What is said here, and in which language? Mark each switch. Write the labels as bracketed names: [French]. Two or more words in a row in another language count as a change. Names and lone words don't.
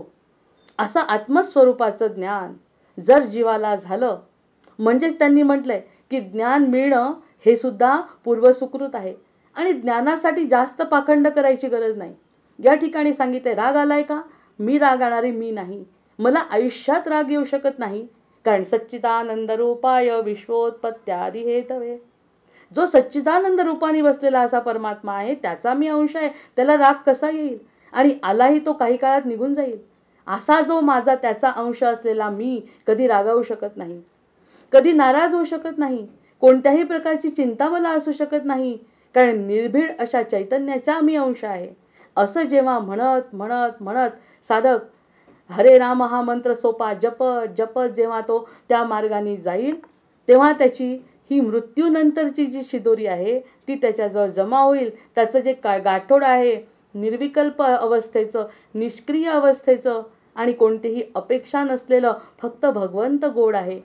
[Marathi] असं आत्मस्वरूपाचं ज्ञान जर जीवाला झालं, म्हणजेच त्यांनी म्हटलंय की ज्ञान मिळणं हे सुद्धा पूर्वसुकृत आहे, आणि ज्ञानासाठी जास्त पाखंड करायची गरज नाही. या ठिकाणी सांगितलंय राग आलाय का? मी रागणारी मी नाही. मला आयुष्यात राग येऊ शकत नाही, कारण [Sanskrit] सच्चिदानंद रूपाय विश्वोत्पत्त्यादी हेतवे. [Marathi] जो सच्चिदानंद रूपाने बसलेला असा परमात्मा आहे, त्याचा मी अंश आहे. त्याला राग कसा येईल? आणि आलाही तो काही काळात निघून जाईल. असा जो माझा त्याचा अंश असलेला मी कधी रागावू शकत नाही, कधी नाराज होऊ शकत नाही, कोणत्याही प्रकारची चिंता मला असू शकत नाही, कारण निर्भीड अशा चैतन्याचा मी अंश आहे. असं जेव्हा म्हणत म्हणत म्हणत साधक हरे राम हा मंत्र सोपा जपत जपत जेव्हा तो त्या मार्गाने जाईल, तेव्हा त्याची ही मृत्यूनंतरची जी शिदोरी आहे ती त्याच्याजवळ जमा होईल. त्याचं जे गाठोड आहे निर्विकल्प अवस्थेचं, निष्क्रिय अवस्थेचं, आणि कोणतीही अपेक्षा नसलेलं फक्त भगवंत गोड आहे.